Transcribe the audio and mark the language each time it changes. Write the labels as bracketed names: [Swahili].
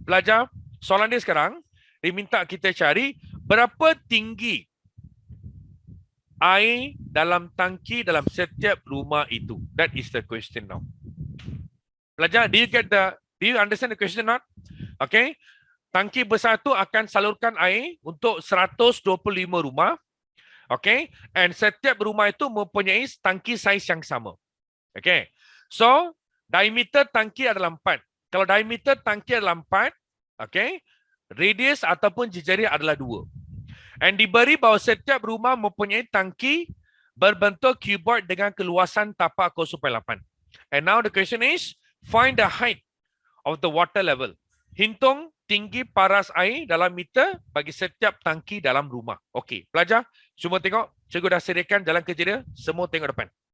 [Malay] Pelajar, soalan dia sekarang, dia minta kita cari berapa tinggi air dalam tangki dalam setiap rumah itu. [English] That is the question now. Pelajar, do you understand the question not? Okay. [Malay] Tangki besar itu akan salurkan air untuk 125 rumah. Okay. And setiap rumah itu mempunyai tangki saiz yang sama. Okay. So, diameter tangki adalah 4. Kalau diameter tangki adalah 4, okay, radius ataupun jejari adalah 2. And diberi bahawa setiap rumah mempunyai tangki berbentuk cuboid dengan keluasan tapak 0.8. [English] And now the question is, find the height of the water level. [Malay] Hitung tinggi paras air dalam meter bagi setiap tangki dalam rumah. Okey, pelajar, semua tengok. Cikgu dah sediakan jalan kerja dia. Semua tengok depan.